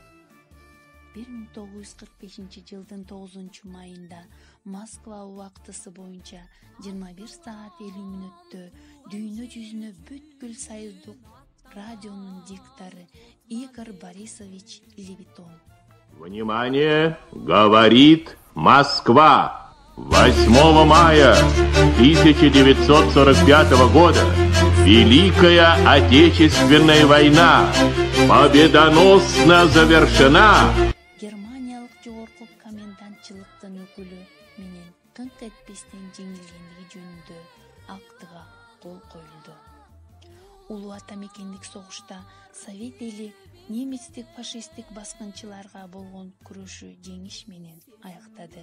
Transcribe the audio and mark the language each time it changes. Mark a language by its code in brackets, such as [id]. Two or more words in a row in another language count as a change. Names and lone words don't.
[ky] 1945 жылдын 9 майында Москва убактысы боюнча 21 саат 50 мүнөттө дүйнө жүзүнө бүткүл союздук радионун диктори Игорь Борисович Левитон. [ru] Внимание! Говорит Москва! 8 мая 1945 года Великая Отечественная война победоносно завершена. [ky] Германиялык жогорку комендантчылыктын өкүлү менен кыңк этпестен жеңилгендиги жөнүндө актыга кол коюлду. Улуу ата мекендик согушта Совет эли немецтик фашисттик баскынчыларга болгон күрөшү жеңиш менен аяктады.